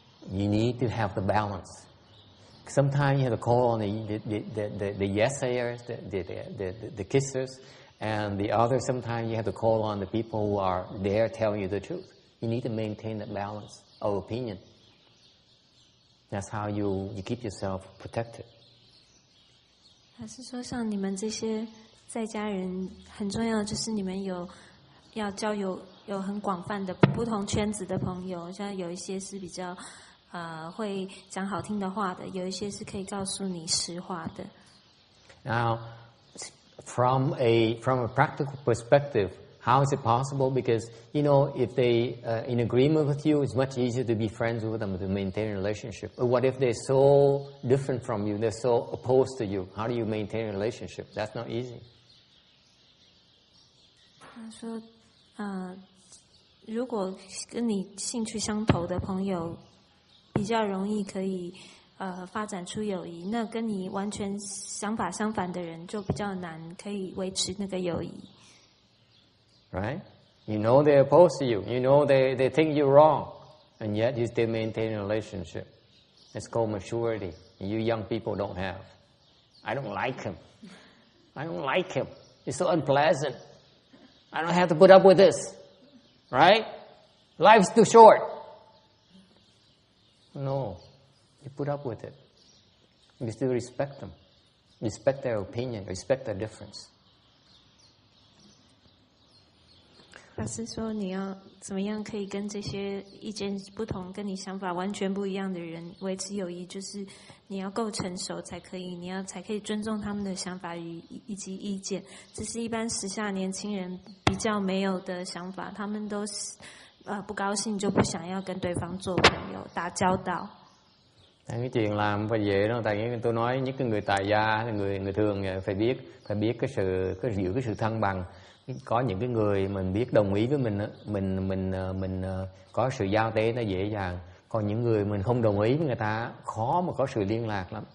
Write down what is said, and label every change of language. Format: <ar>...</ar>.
<en>You need to have the balance. Sometimes you have to call on the yes-sayers, the kissers, and the other sometimes you have to call on the people who are there telling you the truth. You need to maintain that balance of opinion. That's how you keep yourself protected.</en> <zh>还是说，像你们这些在家人，很重要就是你们要交友有很广泛的不同圈子的朋友，像有一些是比较会讲好听的话的，有一些是可以告诉你实话的。</zh> <en>Now, from a practical perspective, how is it possible? Because if they in agreement with you, it's much easier to be friends with them to maintain a relationship. But what if they're so different from you? They're so opposed to you. How do you maintain a relationship? That's not easy.</en> <zh>他说，如果跟你兴趣相投的朋友，比较容易可以发展出友谊。那跟你完全想法相反的人，就比较难可以维持那个友谊。</zh> <en>Right? You know they're opposed to you. You know they think you're wrong. And yet you still maintain a relationship. It's called maturity. You young people don't have. I don't like him. I don't like him. It's so unpleasant. I don't have to put up with this. Right? Life's too short. No. You put up with it. You still respect them. Respect their opinion. Respect their difference.</en> <zh>法师说，你要怎么样可以跟这些意见不同、跟你想法完全不一样的人维持友谊？就是你要够成熟才可以，才可以尊重他们的想法以及意见。这是一般时下年轻人比较没有的想法，他们都不高兴就不想要跟对方做朋友、打交道。</zh> <vi>Cái chuyện làm phải vậy đó, tại vì tôi nói những cái người tại gia, người thường phải biết giữ cái sự thăng bằng. Có những cái người mình biết đồng ý với mình có sự giao tế nó dễ dàng. Còn những người mình không đồng ý với người ta khó mà có sự liên lạc lắm.</vi>